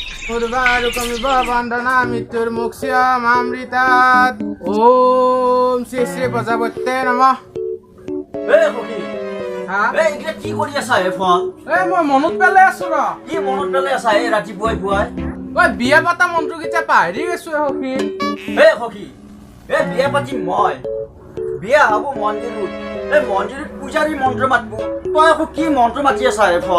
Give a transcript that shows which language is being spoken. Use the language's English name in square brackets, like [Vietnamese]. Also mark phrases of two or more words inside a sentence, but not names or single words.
[Sanskrit] उर्वारु कमिव बन्धन मृत्योर् मुक्षीयम् अमृतात्. ॐ श्री श्री प्रजापतये नमः. [Assamese] Hey, Koki. Ha? Hey, ini কি কৰি আছা হে ফোন? মই মনত পেলাই আছো ৰ। কি মনত পেলাই আছা হে ৰাতিপুৱাই পুৱাই? বিয়া পাতা মন্ত্ৰকেইটা পাহৰি গৈছো সখী। হে সখী, বিয়া পাতি মই। বিয়া হ'ব মন্দিৰত। মন্দিৰত পূজাৰী মন্ত্ৰ মাতব। তই আকৌ কি মন্ত্ৰ মাতি আছা হে ফোন?